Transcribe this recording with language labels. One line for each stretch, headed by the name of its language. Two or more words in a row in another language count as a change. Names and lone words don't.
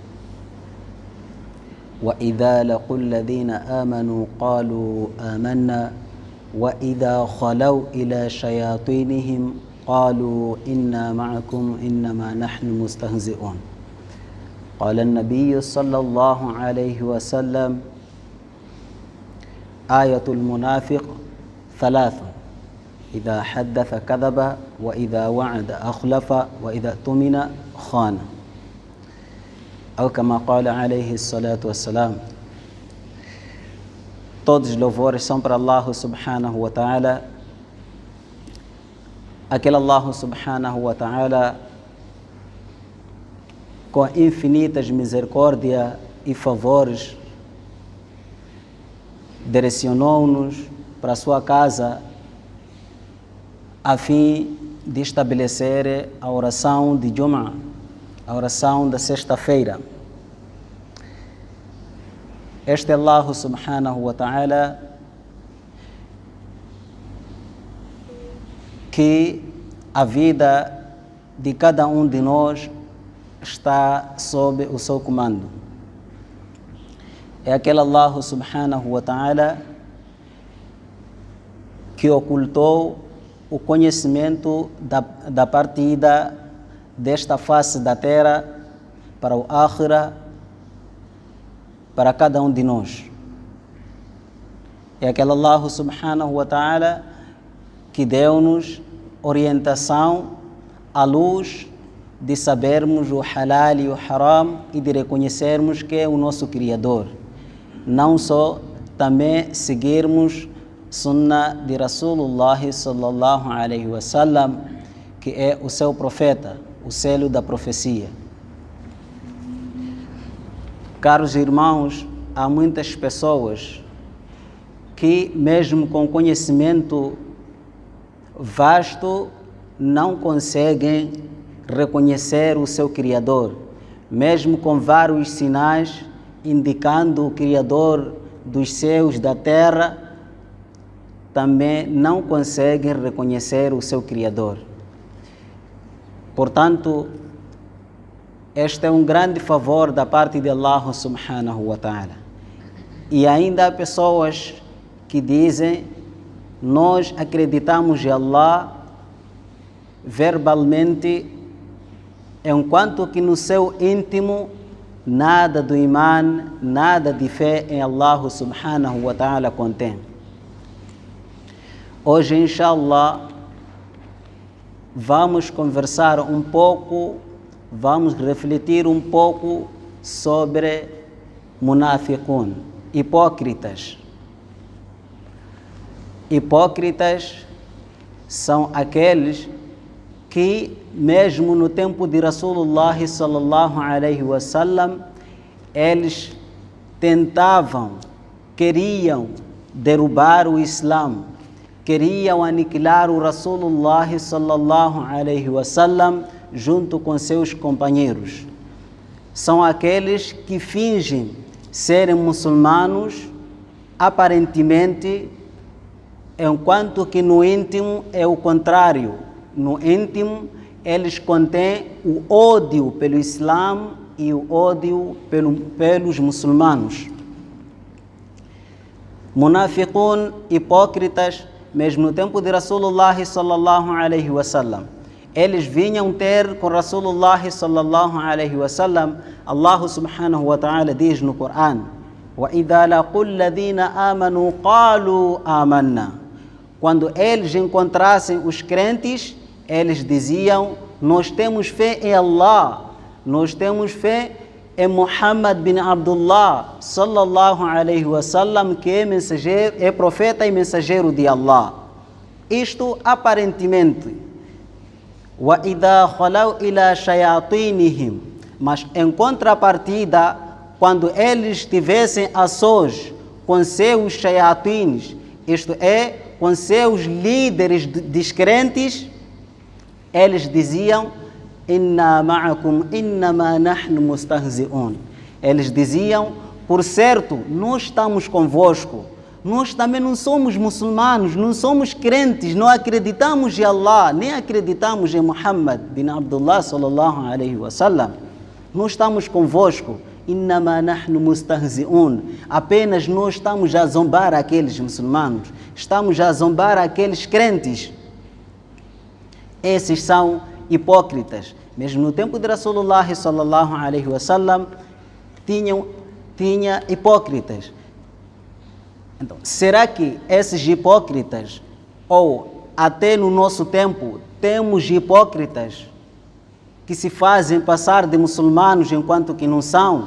Arabic: وإذا لقوا الذين آمنوا قالوا آمنا وإذا خلوا إلى شياطينهم قالوا إنا معكم إنما نحن مستهزئون قال النبي صلى الله عليه وسلم آية المنافق ثلاث إذا حدث كذب وإذا وعد أخلف وإذا اؤتمن خان أو كما قال عليه الصلاة والسلام.
Portuguese: Todos os louvores são para Allah
Arabic: سبحانه وتعالى,
Portuguese: aquele Allah
Arabic: سبحانه وتعالى
Portuguese: com infinitas misericórdia e favores direcionou-nos para a sua casa a fim de estabelecer a oração de Jum'ah, a oração da sexta-feira. Este Allah
Arabic: سبحانه وتعالى
Portuguese: que a vida de cada um de nós está sob o seu comando. É aquele Allah
Arabic: سبحانه وتعالى
Portuguese: que ocultou o conhecimento da partida desta face da terra para o Akhira, para cada um de nós. É aquele Allah
Arabic: سبحانه وتعالى
Portuguese: que deu-nos orientação à luz de sabermos o halal e o haram e de reconhecermos que é o nosso Criador. Não só, também seguirmos Sunnah de
Arabic: رسول الله صلى الله عليه وسلم,
Portuguese: que é o seu profeta, o selo da profecia. Caros irmãos, há muitas pessoas que, mesmo com conhecimento vasto, não conseguem reconhecer o seu Criador, mesmo com vários sinais indicando o Criador dos céus e da terra, também não conseguem reconhecer o seu Criador. Portanto, este é um grande favor da parte de Allah
Arabic: سبحانه وتعالى.
Portuguese: E ainda há pessoas que dizem: nós acreditamos em Allah verbalmente, enquanto que no seu íntimo nada do iman, nada de fé em Allah
Arabic: سبحانه وتعالى
Portuguese: contém. Hoje, inshallah, vamos conversar um pouco, vamos refletir um pouco sobre munafiqun, hipócritas. Hipócritas são aqueles que, mesmo no tempo de
Arabic: رسول الله صلى الله عليه وسلم,
Portuguese: eles tentavam, queriam derrubar o Islã, queriam aniquilar o
Arabic: رسول الله صلى الله عليه وسلم
Portuguese: junto com seus companheiros. São aqueles que fingem serem muçulmanos aparentemente, enquanto que no íntimo é o contrário. No íntimo eles contêm o ódio pelo Islã e o ódio pelos muçulmanos. Munafiqun, hipócritas, mesmo no tempo de
Arabic: رسول الله صلى الله عليه وسلم,
Portuguese: eles vinham ter com
Arabic: رسول الله صلى الله عليه وسلم.
Portuguese: Allah
Arabic: سبحانه وتعالى
Portuguese: diz no Coran:
Arabic: وَإِذَا لَقُوا الَّذِينَ آمَنُوا قَالُوا آمَنَّا.
Portuguese: Quando eles encontrassem os crentes, eles diziam: nós temos fé em Allah, nós temos fé em Muhammad bin Abdullah
Arabic: صلى الله عليه وسلم,
Portuguese: que é mensageiro, é profeta e mensageiro de Allah. Isto aparentemente.
Arabic: وَإِذَا خَلَوْا إِلَى شَيَاطِينِهِمْ.
Portuguese: Mas em contrapartida, quando eles estivessem a sós com seus shayatins, isto é, com seus líderes descrentes, eles diziam:
Arabic: إنا معكم إنما نحن مستهزئون.
Portuguese: Eles diziam: por certo, nós estamos convosco. Nós também não somos muçulmanos, não somos crentes, não acreditamos em Allah, nem acreditamos em Muhammad bin Abdullah
Arabic: صلى الله عليه وسلم.
Portuguese: Nós estamos convosco.
Arabic: إنما نحن مستهزئون.
Portuguese: Apenas nós estamos a zombar aqueles muçulmanos, estamos a zombar aqueles crentes. Esses são hipócritas. Mesmo no tempo de
Arabic: رسول الله صلى الله عليه وسلم,
Portuguese: tinha hipócritas. Então, será que esses hipócritas, ou até no nosso tempo, temos hipócritas que se fazem passar de muçulmanos enquanto que não são?